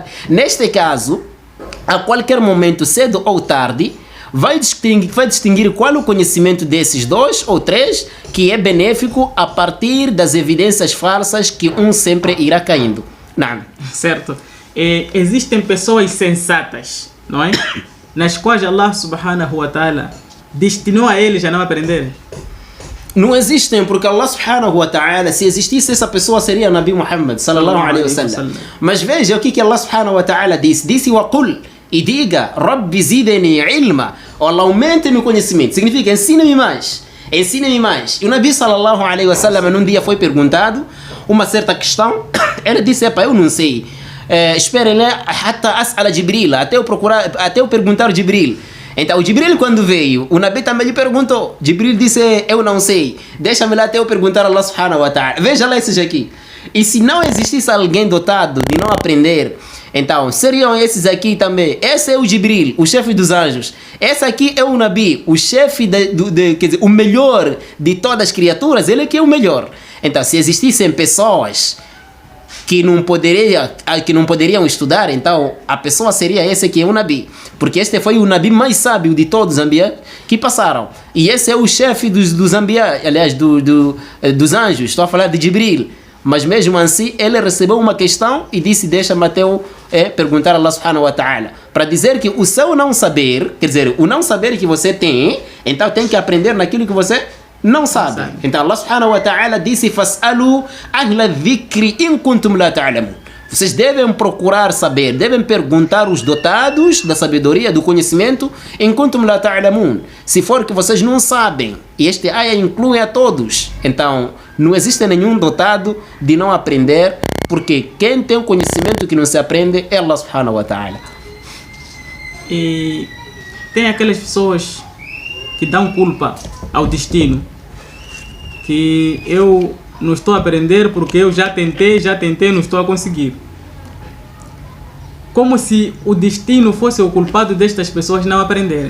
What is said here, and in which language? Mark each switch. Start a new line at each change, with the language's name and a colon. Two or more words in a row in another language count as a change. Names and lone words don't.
Portuguese: Neste caso, a qualquer momento, cedo ou tarde, vai distinguir qual o conhecimento desses dois ou três que é benéfico a partir das evidências falsas que um sempre irá caindo. Não. Certo. Existem pessoas sensatas, não é? Nas quais Allah
Arabic: سبحانه وتعالى
Portuguese: destinou a eles a não aprenderem. Não existem, porque Allah
Arabic: سبحانه وتعالى,
Portuguese: se existisse essa pessoa seria Nabi Muhammad
Arabic: صلى الله عليه وسلم.
Portuguese: Mas veja o que Allah
Arabic: سبحانه وتعالى
Portuguese: disse. Disse
Arabic: وقل,
Portuguese: e diga,
Arabic: رب زدني علما,
Portuguese: Allah aumente meu conhecimento. Significa, ensina-me mais. Ensina-me mais. E o Nabi
Arabic: صلى الله عليه وسلم
Portuguese: num dia foi perguntado uma certa questão. Ele disse, eu não sei. Esperem lá, até as'ala Jibril, até eu perguntar Jibril. Então o Jibril quando veio, o Nabi também lhe perguntou. Jibril disse, eu não sei. Deixa-me lá até eu perguntar a Allah
Arabic: سبحانه وتعالى.
Portuguese: Veja lá esses aqui. E se não existisse alguém dotado de não aprender, então seriam esses aqui também. Esse é o Jibril, o chefe dos anjos. Esse aqui é o Nabi, o chefe quer dizer, o melhor de todas as criaturas. Ele que é o melhor. Então se existissem pessoas que não poderiam estudar, então a pessoa seria esse que é o Nabi. Porque este foi o Nabi mais sábio de todos os Anbiya que passaram. E esse é o chefe dos Anbiya, aliás, dos anjos. Estou a falar de Jibril. Mas mesmo assim, ele recebeu uma questão e disse, deixa-me até eu perguntar a Allah
Arabic: سبحانه وتعالى.
Portuguese: Para dizer que o seu não saber, quer dizer, o não saber que você tem, então tem que aprender naquilo que você não sabe. Então Allah
Arabic: سبحانه وتعالى
Portuguese: disse,
Arabic: فاسألوا أهل الذكر إن كنتم لا تعلمون.
Portuguese: Vocês devem procurar saber, devem perguntar os dotados da sabedoria, do conhecimento,
Arabic: إن كنتم لا تعلمون.
Portuguese: Se for que vocês não sabem, e este aya inclui a todos, então não existe nenhum dotado de não aprender, porque quem tem o conhecimento que não se aprende é Allah
Arabic: سبحانه وتعالى.
Portuguese: E tem aquelas pessoas que dão culpa ao destino, que eu não estou a aprender porque eu já tentei, não estou a conseguir. Como se o destino fosse o culpado destas pessoas não aprenderem.